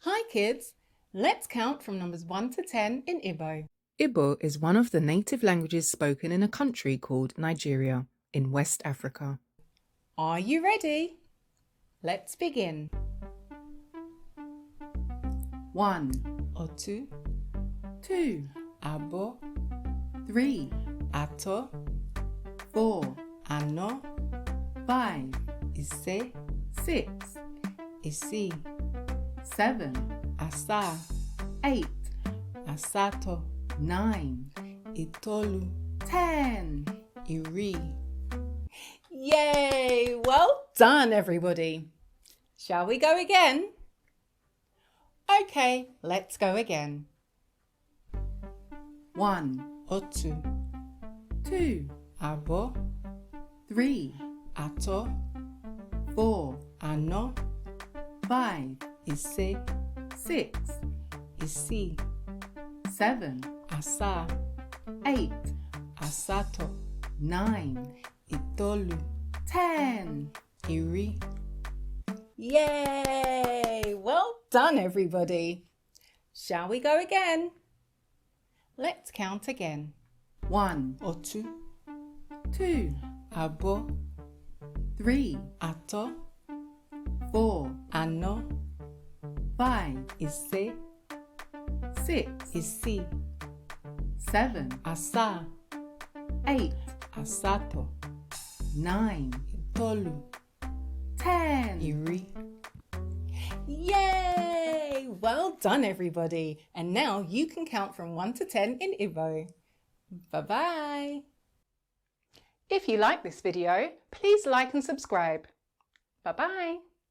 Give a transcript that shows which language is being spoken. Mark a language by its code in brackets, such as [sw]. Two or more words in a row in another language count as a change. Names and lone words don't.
[en] kids, let's count from numbers 1 to 10 in Igbo. Igbo is one of the native languages spoken in a country called Nigeria in West Africa. Are you ready? Let's begin. 1, [ig] Otu, [en] 2, [ig] Abụọ, [en] 3, [ig] Atọ, [en] 4, [ig] Anọ, [en] 5, [ig] Ise, [en] 6, [ig] Isii, [en] 7, [ig] Asaa, [en] 8, [ig] Asatọ, [en] 9, [ig] Itolu, [en] 10. [ig] Iri. [en] Yay! Well done, everybody. Shall we go again? Okay, let's go again. 1, [ig] Otu, [en] 2, [ig] Abụọ, [en] 3, [ig] Atọ, [en] 4, [ig] Anọ, [en] 5, [ig] Ise, [en] 6, [ig] Isii, [en] 7, [ig] Asaa, [en] 8, [ig] Asatọ, [en] 9, [ig] Itolu, [en] 10. [ig] Iri. [en] Yay! Well done, everybody. Shall we go again? Let's count again. 1, [ig] Otu, [en] 2, [ig] Abụọ, [en] 3, [ig] Atọ, [en] 4, [ig] Anọ, [en] 5, [ig] Ise, [en] 6, [ig] Isii, [en] 7, [ig] Asaa, [en] 8, [ig] Asatọ, [en] 9, [ig] Itolu, [en] 10. [ig] Iri. [en] Yay! Well done, everybody. And now you can count from 1 to 10 in Igbo. Bye-bye. If you like this video, please like and subscribe. Bye-bye.